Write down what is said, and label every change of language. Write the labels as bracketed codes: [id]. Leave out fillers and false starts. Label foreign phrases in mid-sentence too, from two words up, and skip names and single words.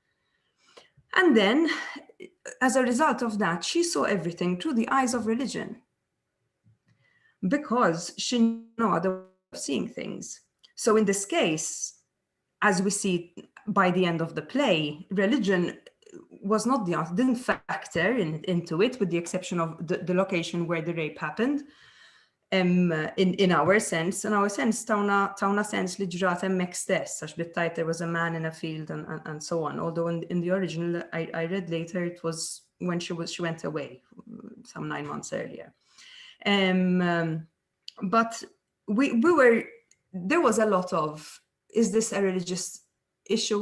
[en] And then, as a result of that, she saw everything through the eyes of religion, because she knew no other way of seeing things. So in this case, as we see by the end of the play, religion was not the answer, didn't factor into it, with the exception of the location where the rape happened. In our sense, [mt] tawna sense li ġrat hemmhekk stess, għax bit-tajt [en] there was a man in a field and so on. Although in the original, I read later, it was when she went away, some 9 months earlier. But there was a lot of, is this a religious issue?